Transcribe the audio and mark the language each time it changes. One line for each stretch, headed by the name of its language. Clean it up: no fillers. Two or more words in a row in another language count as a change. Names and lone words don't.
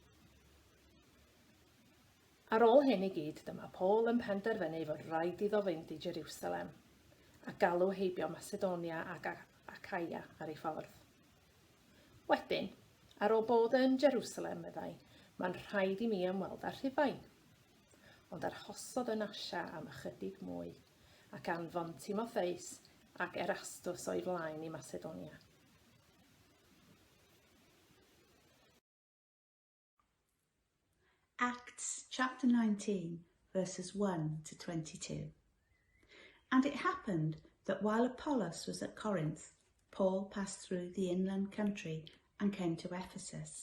Welsh: Ar ôl hyn i gyd, dyma Paul yn penderfynu fod rhaid iddo fynd i Jerusalem a galw heibio Macedonia ac Acaia ar ei ffordd. Wedyn, ar ôl bod yn Jerusalem, meddai, mae'n rhaid i mi ymweld â'r Rhufain. Ond arhosodd yn Asia am ychydig mwy ac anfon Timotheus ac Erastus o'i flaen i Macedonia.
English: Acts chapter 19, verses 1 to 22. And it happened that while Apollos was at Corinth, Paul passed through the inland country and came to Ephesus.